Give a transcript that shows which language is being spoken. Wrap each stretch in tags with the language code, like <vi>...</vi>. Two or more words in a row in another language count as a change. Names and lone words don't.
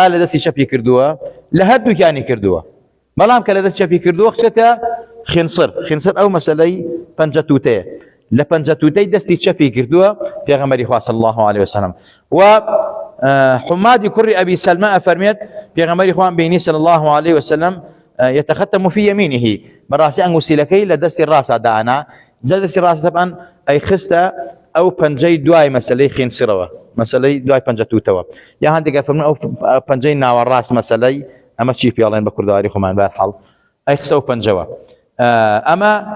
<ckb>لە دەستی چەپی کردووە لە هەردووکیانی کردووە بەڵام کە لە دەستی چەپی کردووە خچێتە خنسر ئەو مەسەلەی پەنجە تووتەیە لە پەنجە تووتەی دەستی چەپی کردووە پێغەمبەری خوا</ckb> <ar>صلی الله عليه وسلم</ar> <ckb>و حمادی کوڕی ئەبی سەلمە ئەفەرمێت پێغەمبەری خوا بینی</ckb> <ar>صلی الله عليه وسلم يتختم في يمينه</ar> <ckb>بەڕاستی ئەنگوستیلەکەی لە دەستی ڕاستە دانا جا دەستی ڕاستە طبعاً ئەی خستە ئەو پەنجەی دوای مەسەلەی خینسرەوە مەسەلەی دوای پەنجە تووتەوە یا هەندێک فەرمون ئەو پەنجەی ناوەڕاست مەسەلەی ئەمە چی پێڵێن بە کوردەواری خۆمان بەرحەڵ ئەی خستە و پەنجەوە ئەمە</ckb>